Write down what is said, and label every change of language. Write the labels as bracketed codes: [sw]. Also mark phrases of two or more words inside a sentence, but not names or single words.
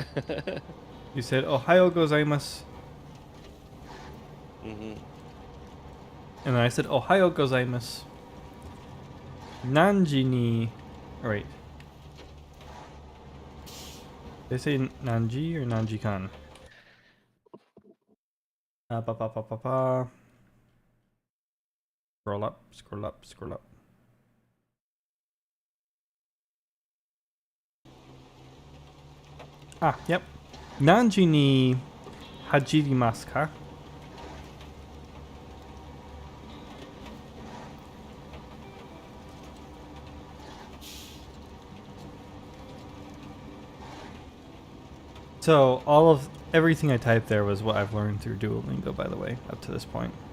[en] You said [ja] Ohio gozaimasu. Mm-hmm. [en] And then I said [ja] Ohio gozaimasu. Nanji ni... [en] Oh, wait. Did I say Nanji or Nanji-kan? Ba ba ba ba ba. Scroll up, scroll up, scroll up. Ah, yep. [ja] Nanji ni hajirimasu ka? [en] So everything I typed there was what I've learned through Duolingo, by the way, up to this point.